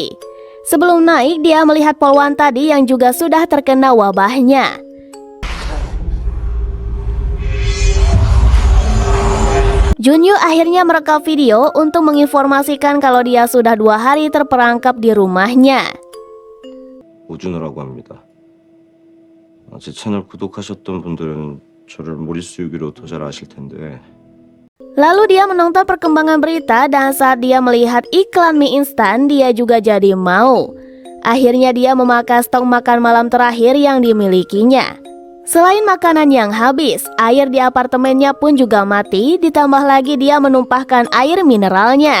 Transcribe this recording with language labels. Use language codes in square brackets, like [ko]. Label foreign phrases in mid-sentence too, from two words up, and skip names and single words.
[id] Sebelum naik, dia melihat polwan tadi yang juga sudah terkena wabahnya. Junyu akhirnya merekam video untuk menginformasikan kalau dia sudah 2 hari terperangkap di rumahnya. [ko] 오준호라고 합니다. 제 채널 구독하셨던 분들은 저를 모리스 유기로 더 잘 아실 텐데. [id] Lalu dia menonton perkembangan berita dan saat dia melihat iklan mie instan, dia juga jadi mau. Akhirnya dia memakan stok makan malam terakhir yang dimilikinya. Selain makanan yang habis, air di apartemennya pun juga mati, ditambah lagi dia menumpahkan air mineralnya.